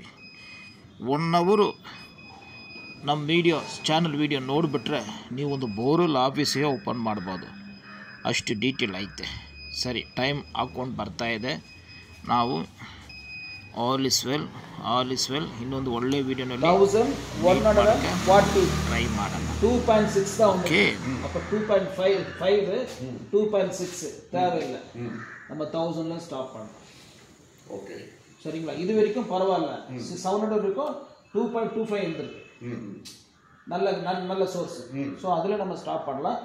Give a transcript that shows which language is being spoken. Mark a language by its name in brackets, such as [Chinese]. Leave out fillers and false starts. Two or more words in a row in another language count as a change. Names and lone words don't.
[Kannada] 1 hour ನಮ್ಮ ಚಾನಲ್ ವೀಡಿಯೋ ನೋಡಿಬಿಟ್ರೆ ನೀವು ಒಂದು [English] borewell office [Kannada] ಓಪನ್ ಮಾಡ್ಬೋದು, ಅಷ್ಟು ಡೀಟೇಲ್ ಐತೆ. ಸರಿ, ಟೈಮ್ ಹಾಕ್ಕೊಂಡು ಬರ್ತಾಯಿದೆ. ನಾವು [English] all is well [Kannada] ಇನ್ನೊಂದು ಒಳ್ಳೆ ವಿಡಿಯೋನಲ್ಲಿ 1140 ಟ್ರೈ ಮಾಡೋಣ. [Tamil] 2.6 தான் வந்து ஓகே அப்ப 2.5 2.6 தேவையில்லை. நம்ம 1000ல ஸ்டாப் பண்ணலாம். ஓகே சரிங்களா? இது வரைக்கும் பரவாயில்ல. 700 இருக்கும் 2.25 இருந்திருக்கு. நல்ல சோர்ஸ். ஸோ அதில் நம்ம ஸ்டாப் பண்ணலாம்.